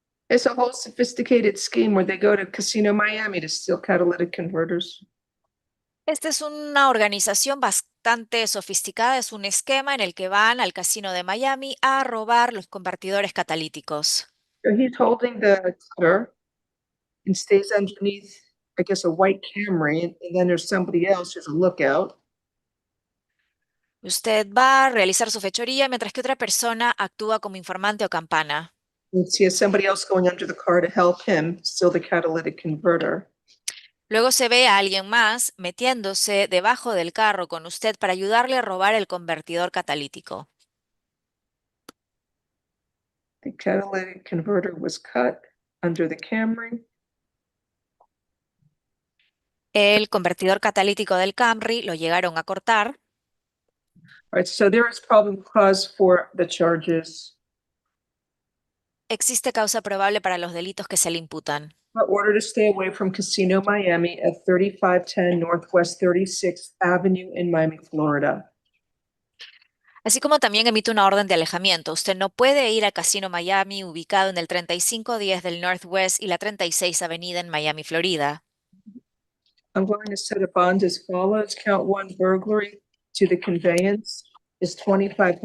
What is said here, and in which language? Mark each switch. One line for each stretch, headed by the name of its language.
English: It's a whole sophisticated scheme where they go to Casino Miami to steal catalytic converters.
Spanish: Esta es una organización bastante sofisticada, es un esquema en el que van al casino de Miami a robar los convertidores catalíticos.
English: So he's holding the cutter and stays underneath, I guess, a white Camry, and then there's somebody else who's a lookout.
Spanish: Usted va a realizar su fechoría mientras que otra persona actúa como informante o campana.
English: And he has somebody else going under the car to help him steal the catalytic converter.
Spanish: Luego se ve a alguien más metiéndose debajo del carro con usted para ayudarle a robar el convertidor catalítico.
English: The catalytic converter was cut under the Camry.
Spanish: El convertidor catalítico del Camry lo llegaron a cortar.
English: All right, so there is probable cause for the charges.
Spanish: Existe causa probable para los delitos que se le imputan.
English: Order to stay away from Casino Miami at 3510 Northwest 36th Avenue in Miami, Florida.
Spanish: Así como también emite una orden de alejamiento. Usted no puede ir al Casino Miami ubicado en el 3510 del Northwest y la 36 Avenida en Miami, Florida.
English: I'm going to set a bond as follows. Count one, burglary to the conveyance is $2,500.